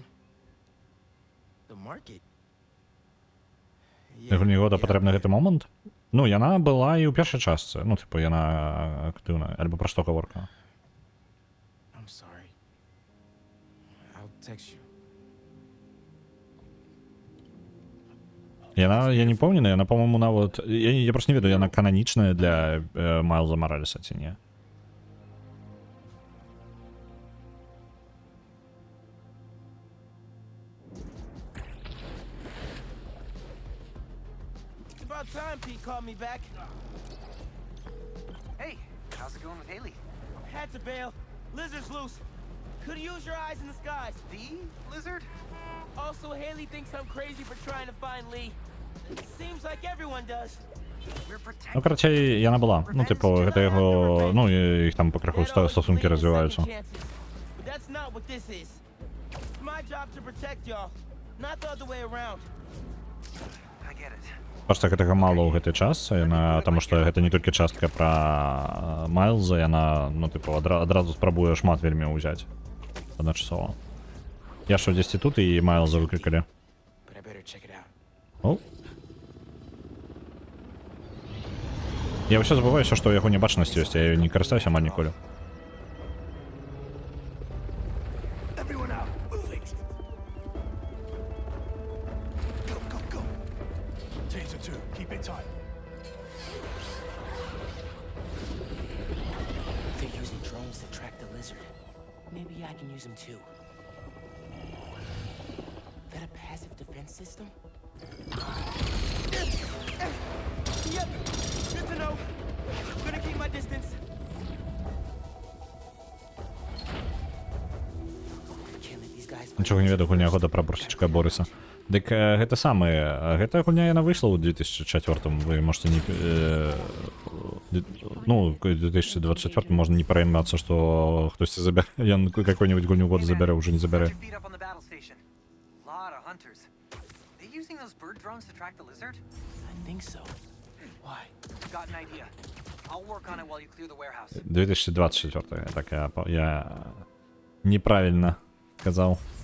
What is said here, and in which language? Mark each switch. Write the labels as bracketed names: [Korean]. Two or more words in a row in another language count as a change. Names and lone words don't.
[English] The market? [Belarusian] Як мені года потрібен гэты момент? Ну, яна была і ў першай частцы. Ну, типу, яна актыўна. Альбо пра што гаворка? [English] I'm sorry. I'll text you. [Belarusian] Яна, я [Russian] не помню, [Belarusian] яна, по-моему, нават... Я просто не ведаю, яна кананічная для Майлза Маралеса ці не? [English] About time Pete called me back. Hey, how's it going with Haley? Had to bail. Lizard's loose. Could use your eyes in the skies. The lizard? Also, Haley thinks I'm crazy for trying to find Lee. Seems like everyone does. [Russian] Ну, короче, [Belarusian] яна была. Ну, типу, гэта яго... Ну, іх там пакрыху стосункі развіваюцца. [English] But that's not what this is. It's my job to protect y'all, not the other way around. I get it. [Belarusian] Просто гэтага мала ў гэтай частцы, яна... Таму што гэта не толькі частка пра Майлза, яна, ну, типу, адразу спрабуе шмат вельмі ўзяць. Адначасова. Я што, дзесьці тут і Майлза выклікалі. О? Я ўсё забываюся, што ў яго небачнасць ёсць, я не карыстаюся амаль ніколі. [English] They're using drones to track the lizard. Maybe I can use them too. That a passive defense system? Yep. Good to know. Gonna keep my distance. Can't let these guys. [Belarusian] Нічога не ведаю, гульня года пра Бурсічка Бориса. Дык гэта самае, гэтая гульня яна выйшла ў 2004-м, [Russian] вы можете не... [Belarusian] Ну, ў 2024 можна не пераймацца, што хтосьці забярэ, ён какой-нибудь гульню года забярэ, уже не забярэ. [English] I think so. Why? Got an idea. I'll work on it while you clear the warehouse. [Russian] 2024, так я неправильно сказал.